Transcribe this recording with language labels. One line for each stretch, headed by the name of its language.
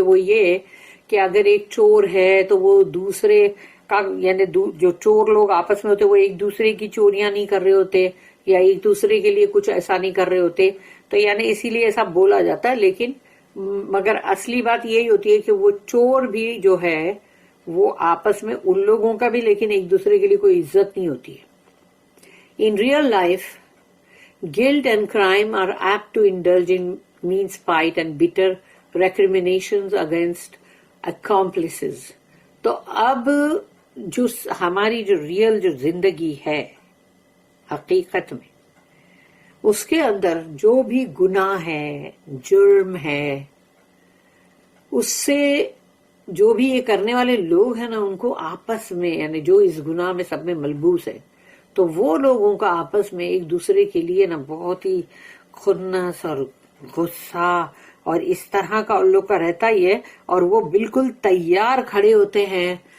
Urdu: وہ یہ کہ اگر ایک چور ہے تو وہ دوسرے کا، یعنی جو چور لوگ آپس میں ہوتے وہ ایک دوسرے کی چوریاں نہیں کر رہے ہوتے یا ایک دوسرے کے لیے کچھ ایسا نہیں کر رہے ہوتے. تو یعنی اسی لیے ایسا بولا جاتا ہے. لیکن مگر اصلی بات یہی ہوتی ہے کہ وہ چور بھی جو ہے وہ آپس میں ان لوگوں کا بھی، لیکن ایک دوسرے کے لیے کوئی عزت نہیں ہوتی ہے.
English: In real life, guilt and crime are apt to indulge in mean spite and bitter recriminations against accomplices.
Urdu: تو اب جو ہماری جو ریئل جو زندگی ہے حقیقت میں، اس کے اندر جو بھی گناہ ہے، جرم ہے، اس سے جو بھی یہ کرنے والے لوگ ہیں نا، ان کو آپس میں، یعنی جو اس گناہ میں سب میں ملبوس ہے، تو وہ لوگوں کا آپس میں ایک دوسرے کے لیے نا بہت ہی خنس اور غصہ اور اس طرح کا ان لوگ کا رہتا ہی ہے. اور وہ بالکل تیار کھڑے ہوتے ہیں